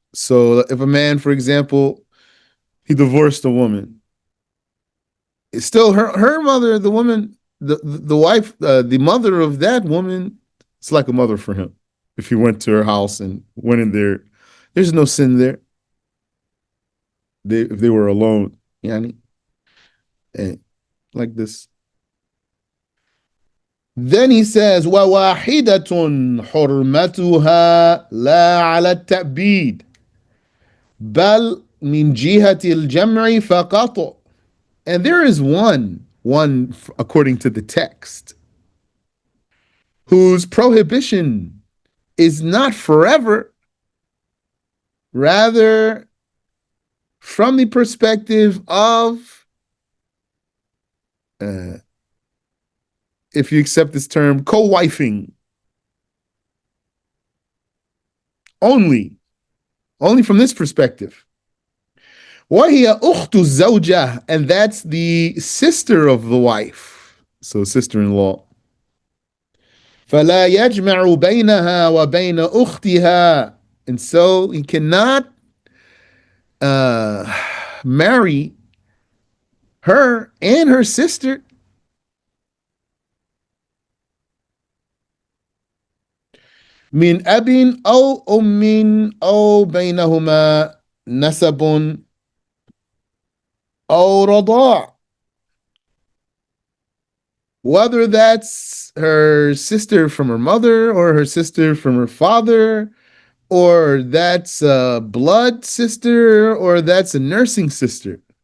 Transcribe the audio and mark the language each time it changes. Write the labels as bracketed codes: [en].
[en] So if a man, for example, he divorced a woman, it's still her mother, the woman, the wife, the mother of that woman, it's like a mother for him. If he went to her house and went in there, there's no sin there. If they were alone, yani, and like this. Then he says, [ar] وَوَاحِدَةٌ حُرْمَتُهَا لَا عَلَى التَّأْبِيدِ بَلْ مِنْ جِهَةِ الْجَمْعِ فَقَطُ. [en] And there is one according to the text, whose prohibition is not forever, rather from the perspective of, if you accept this term, co-wifing. Only from this perspective. [ar] وَهِيَ أُخْتُ الزَّوْجَةِ, [en] and that's the sister of the wife, so sister-in-law. [ar] فَلَا يَجْمَعُ بَيْنَهَا وَبَيْنَ أُخْتِهَا, [en] and so he cannot marry her and her sister. [ar] من أب أو أم أو بينهما نسب أو رضاع. [en] Whether that's her sister from her mother or her sister from her father, or that's a blood sister, or that's a nursing sister.